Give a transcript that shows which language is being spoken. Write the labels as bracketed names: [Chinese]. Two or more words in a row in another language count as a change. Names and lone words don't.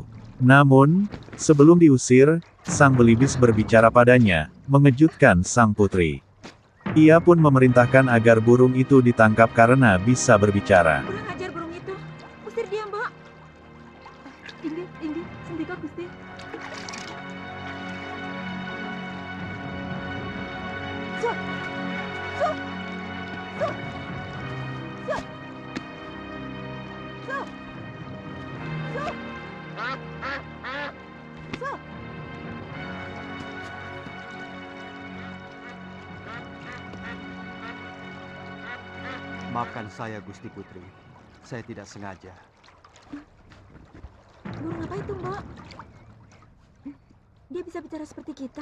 [Indonesian] Namun, sebelum diusir, sang belibis berbicara padanya, mengejutkan sang putri. Ia pun memerintahkan agar burung itu ditangkap karena bisa berbicara. Kurang ajar burung itu. Usir dia, Mbok. [Javanese] Inggih, sendika Gusti. Su! Su! Su! Su! Su! Su! Su! [Indonesian] Maafkan saya, Gusti Putri. Saya tidak sengaja. Burung apa itu, Mbok? Dia bisa bicara seperti kita.